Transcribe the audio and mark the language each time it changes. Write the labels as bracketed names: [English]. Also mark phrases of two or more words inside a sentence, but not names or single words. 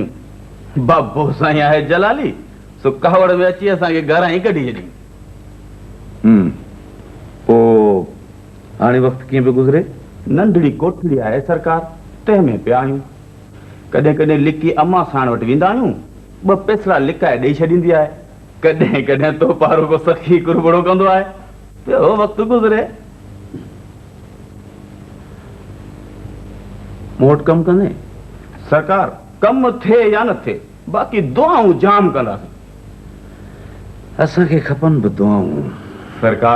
[Sindhi] बाबो साईं आहे जलाली, सो कावड़ में अची असांखे घरां ई कढी छॾी। पोइ हाणे वक़्तु कीअं पियो गुज़रे? नंढड़ी कोठड़ी आहे सरकार, तंहिंमें पिया आहियूं। कॾहिं कॾहिं लिकी अम्मा साण वटि वेंदा आहियूं, 2 पेसरा लिकाए ॾेई छॾींदी आहे। कॾहिं कॾहिं तो पारो को सखी कुरबड़ो कंदो आहे। पियो वक़्तु गुज़रे। मूं वटि कमु कंदे सरकार, कमु थिए या न थिए, बाक़ी दुआऊं जाम कंदासीं। असांखे खपनि बि दुआऊं सरकार।